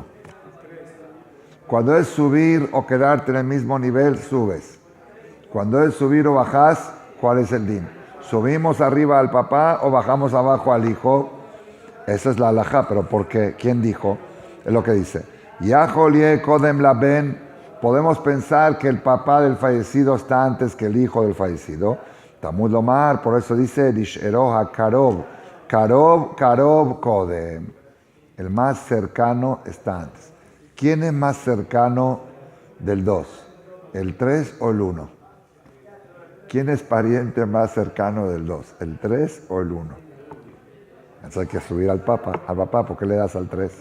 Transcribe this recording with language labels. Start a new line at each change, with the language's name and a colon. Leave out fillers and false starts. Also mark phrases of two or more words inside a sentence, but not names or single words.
Spanish: Cuando es subir o quedarte en el mismo nivel, subes. Cuando es subir o bajás, ¿cuál es el din? ¿Subimos arriba al papá o bajamos abajo al hijo? Esa es la halajá, pero ¿por qué? ¿Quién dijo? Es lo que dice.
Hebrew: יכול קודם לבן.
Spanish: Podemos pensar que el papá del fallecido está antes que el hijo del fallecido.
Hebrew: תלמוד לומר,
Spanish: por eso dice
Hebrew: לשארו הקרוב. קרוב קודם.
Spanish: El más cercano está antes. ¿Quién es más cercano del 2? ¿El 3 o el 1? ¿Quién es pariente más cercano del 2? ¿El 3 o el 1? Entonces hay que subir al papá, ¿por qué le das al 3?